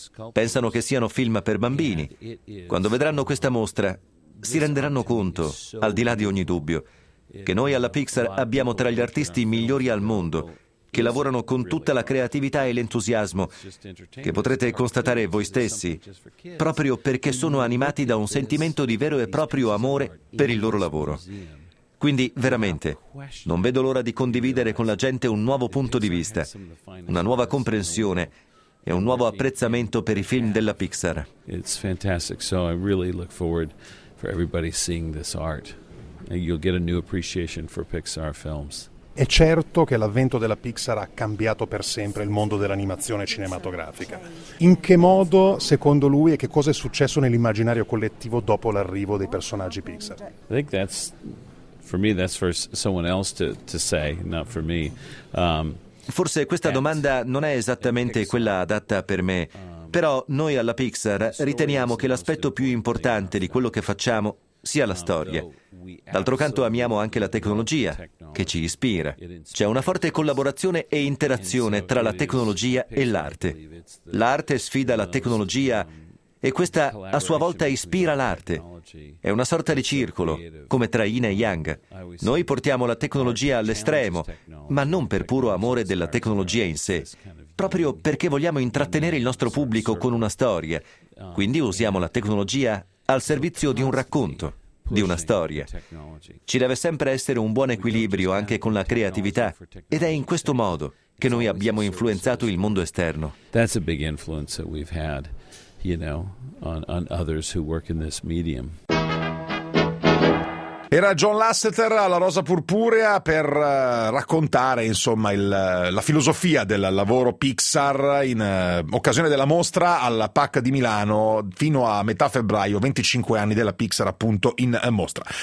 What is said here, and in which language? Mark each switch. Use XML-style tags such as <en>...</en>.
<it>Pensano che siano film per bambini. Quando vedranno questa mostra, si renderanno conto, al di là di ogni dubbio, che noi alla Pixar abbiamo tra gli artisti migliori al mondo, che lavorano con tutta la creatività e l'entusiasmo, che potrete constatare voi stessi, proprio perché sono animati da un sentimento di vero e proprio amore per il loro lavoro. Quindi, veramente, non vedo l'ora di condividere con la gente un nuovo punto di vista, una nuova comprensione e un nuovo apprezzamento per i film della Pixar.</it> <en>It's fantastic, so I really look forward for everybody seeing this art. You'll get a new appreciation for Pixar films.</en> <it>È certo che l'avvento della Pixar ha cambiato per sempre il mondo dell'animazione cinematografica. In che modo, secondo lui, e che cosa è successo nell'immaginario collettivo dopo l'arrivo dei personaggi Pixar?</it> <en>I think that's for me that's for someone else to say, not for me.</en> <it>Forse questa domanda non è esattamente quella adatta per me, però noi alla Pixar riteniamo che l'aspetto più importante di quello che facciamo sia la storia. D'altro canto amiamo anche la tecnologia, che ci ispira. C'è una forte collaborazione e interazione tra la tecnologia e l'arte. L'arte sfida la tecnologia e questa a sua volta ispira l'arte. È una sorta di circolo, come tra Yin e Yang. Noi portiamo la tecnologia all'estremo, ma non per puro amore della tecnologia in sé, proprio perché vogliamo intrattenere il nostro pubblico con una storia. Quindi usiamo la tecnologia al servizio di un racconto, di una storia. Ci deve sempre essere un buon equilibrio anche con la creatività, ed è in questo modo che noi abbiamo influenzato il mondo esterno.</it> <en>That's a big influence that we've had, you know, on others who work in this medium.</en> <it>Era John Lasseter alla Rosa Purpurea per raccontare, insomma, la filosofia del lavoro Pixar in occasione della mostra al PAC di Milano fino a metà febbraio, 25 anni della Pixar appunto in mostra.</it>